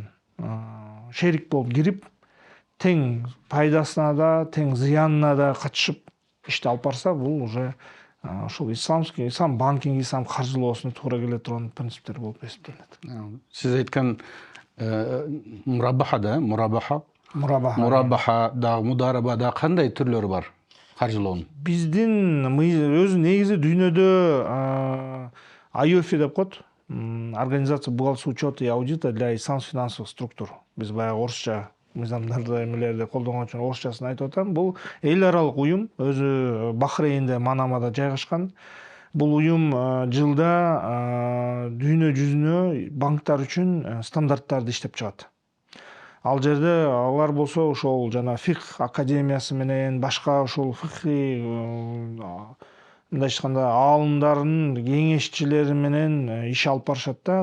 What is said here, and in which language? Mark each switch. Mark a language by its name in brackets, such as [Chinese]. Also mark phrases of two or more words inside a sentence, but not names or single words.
[Kyrgyz] Шерик болуп кирип, тең пайдасына да, тең зыянына да катышып ишти алып барса, бул уже ошол ислам банкинг, ислам каржылоосуна туура келе турган принциптер болуп эсептелет. Сиз айткан мурабаха да, мурабаха да, мудараба да кандай түрлөрү бар каржылоонун? Биздин өзү негизи дүйнөдө IOFI деп коет, [Russian] Организация бухгалтерского учета и аудита для исламских финансовых структур. [Kyrgyz] Биз баягы орусча мыйзамдарды эмелерди колдонгон үчүн орусчасын айтып атам. Бул эл аралык уюм, өзү Бахрейнде, Манамада жайгашкан. Бул уюм жылда дүйнө жүзүнө банктар үчүн стандарттарды иштеп чыгат. Ал жерде алар болсо ошол жана фикх академиясы менен башка ошол фикхи мындай айтканда аалымдардын кеңешчилери менен иш алып барышат да.